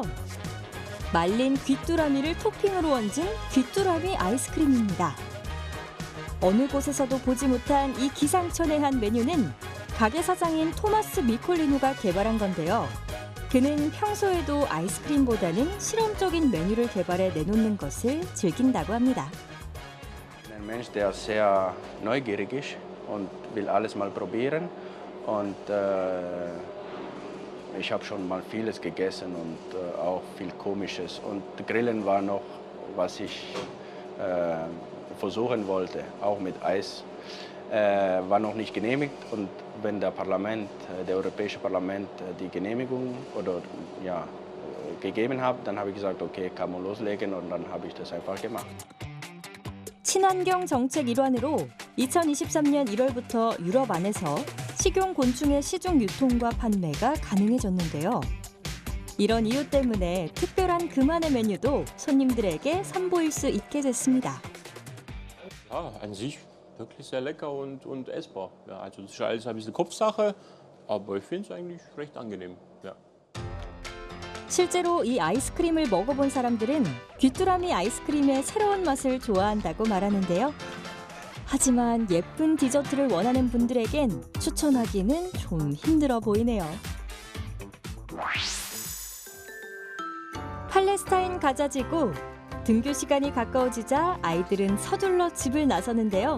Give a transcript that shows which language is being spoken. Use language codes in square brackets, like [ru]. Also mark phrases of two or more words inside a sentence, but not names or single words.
[ko] 말린 귀뚜라미를 토핑으로 얹은 귀뚜라미 아이스크림입니다. 어느 곳에서도 보지 못한 이 기상천외한 메뉴는 가게 사장인 토마스 미콜리누가 개발한 건데요. 그는 평소에도 아이스크림보다는 실험적인 메뉴를 개발해 내놓는 것을 즐긴다고 합니다. [de] Ein Mensch, der sehr neugierig ist und will alles mal probieren. Und ich habe schon mal vieles gegessen und auch viel Komisches. Und Grillen war noch, was ich versuchen wollte, auch mit Eis. War noch nicht genehmigt. Und wenn der Europäische Parlament die Genehmigung gegeben hat, dann habe ich gesagt, okay, kann man loslegen, und dann habe ich das einfach gemacht. [ko] 친환경 정책 일환으로 2023년 1월부터 유럽 안에서 식용 곤충의 시중 유통과 판매가 가능해졌는데요. 이런 이유 때문에 특별한 그만의 메뉴도 손님들에게 선보일 수 있게 됐습니다. [de] Ja, an sich wirklich sehr lecker und essbar. Ja, also das ist alles ein bisschen Kopfsache, aber ich finde es eigentlich recht angenehm. Ja. [ko] 실제로 이 아이스크림을 먹어본 사람들은 귀뚜라미 아이스크림의 새로운 맛을 좋아한다고 말하는데요. 하지만 예쁜 디저트를 원하는 분들에겐 추천하기는 좀 힘들어 보이네요. 팔레스타인 가자지구, 등교 시간이 가까워지자 아이들은 서둘러 집을 나서는데요.